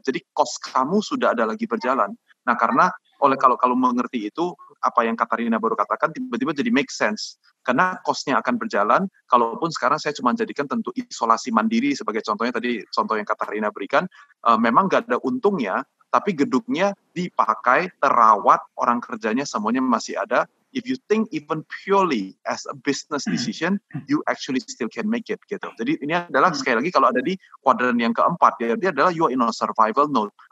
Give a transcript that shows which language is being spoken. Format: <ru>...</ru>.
<id>Jadi cost kamu sudah ada lagi berjalan. Nah, karena kalau mengerti itu, apa yang Katarina baru katakan tiba-tiba jadi</id> <en>make sense.</en> <id>Karena cost-nya akan berjalan, kalaupun sekarang saya cuma jadikan tentu isolasi mandiri sebagai contohnya tadi, contoh yang Katarina berikan, memang nggak ada untungnya, tapi gedungnya dipakai, terawat, orang kerjanya semuanya masih ada.</id> <en>If you think even purely as a business decision, you actually still can make it</en> <id>gitu. Jadi ini adalah sekali lagi kalau ada di kuadran yang keempat, dia adalah</id> <en>you are in a survival mode.</en>